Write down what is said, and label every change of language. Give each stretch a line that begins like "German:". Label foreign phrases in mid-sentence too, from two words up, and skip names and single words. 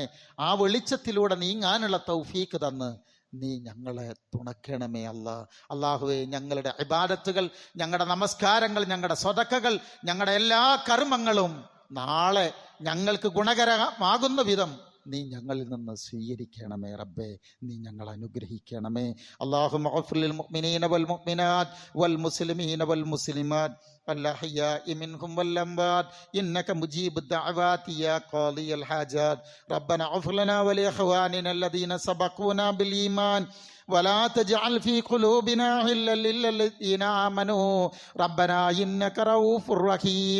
Malayalam: ആ വെളിച്ചത്തിലൂടെ നീങ്ങാനുള്ള തൗഫീക്ക് തന്ന് നീ ഞങ്ങളെ തുണക്കണമേ അല്ലാഹുവേ, ഞങ്ങളുടെ ഇബാദത്തുകൾ, ഞങ്ങളുടെ നമസ്കാരങ്ങൾ, ഞങ്ങളുടെ സ്വതക്കകൾ, ഞങ്ങളുടെ എല്ലാ കർമ്മങ്ങളും നാളെ ഞങ്ങൾക്ക് ഗുണകരമാകുന്ന വിധം നീ ഞങ്ങളിൽ നിന്ന് സ്വീകരിക്കണമേ റബ്ബേ. നീ ഞങ്ങൾ അനുഗ്രഹിക്കണമേ.
Arabic: اللهم اغفر للمؤمنين والمؤمنات والمسلمين والمسلمات الأحياء منهم والأموات إنك مجيب الدعوات يا قاضي الحاجات. ربنا اغفر لنا ولإخواننا الذين سبقونا بالإيمان ولا تجعل في قلوبنا غلا للذين آمنوا ربنا إنك رؤوف رحيم.